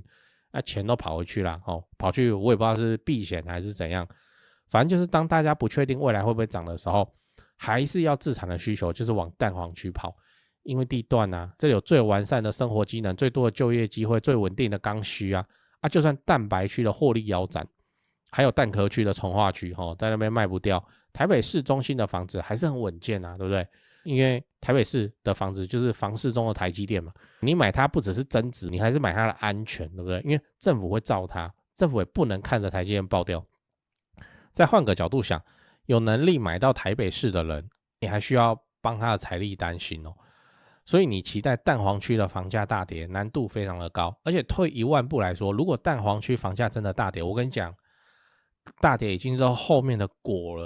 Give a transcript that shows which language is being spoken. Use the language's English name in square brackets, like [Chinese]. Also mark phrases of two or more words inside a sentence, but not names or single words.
[Chinese] 錢都跑回去了跑去我也不知道是避險還是怎樣，反正就是當大家不確定未來會不會漲的時候，還是要自產的需求就是往蛋黃區跑，因為地段啊，這裡有最完善的生活機能，最多的就業機會，最穩定的剛需就算蛋白區的獲利腰斬，還有蛋殼區的重劃區在那邊賣不掉，台北市中心的房子還是很穩健對不对？因為台北市的房子就是房市中的台積電嘛，你買它不只是增值，你還是買它的安全，對不對？因為政府會罩它，政府也不能看着台積電爆掉。再換個角度想，有能力買到台北市的人，你還需要幫他的財力擔心所以你期待蛋黃區的房價大跌，難度非常的高。而且退一萬步來說，如果蛋黃區房價真的大跌，我跟你講，大跌已經是後面的果了。